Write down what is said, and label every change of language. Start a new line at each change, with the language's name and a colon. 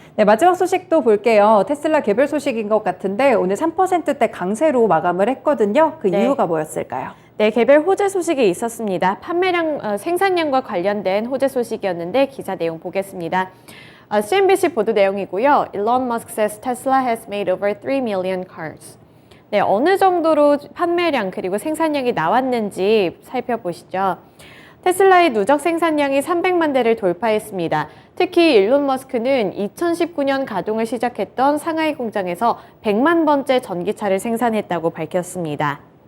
Korean: 네, 마지막 소식도 볼게요. 테슬라 개별 소식인 것 같은데 오늘 3%대 강세로 마감을 했거든요. 그 네. 이유가 뭐였을까요? 네, 개별 호재 소식이 있었습니다. 판매량, 생산량과 관련된 호재 소식이었는데 기사 내용 보겠습니다. CNBC 보도 내용이고요.
English: Elon Musk says Tesla has made over 3 million cars.
Korean: 네, 어느 정도로 판매량 그리고 생산량이 나왔는지 살펴보시죠. 테슬라의 누적 생산량이 300만 대를 돌파했습니다. 특히 일론 머스크는 2019년 가동을 시작했던 상하이 공장에서 100만 번째 전기차를 생산했다고 밝혔습니다.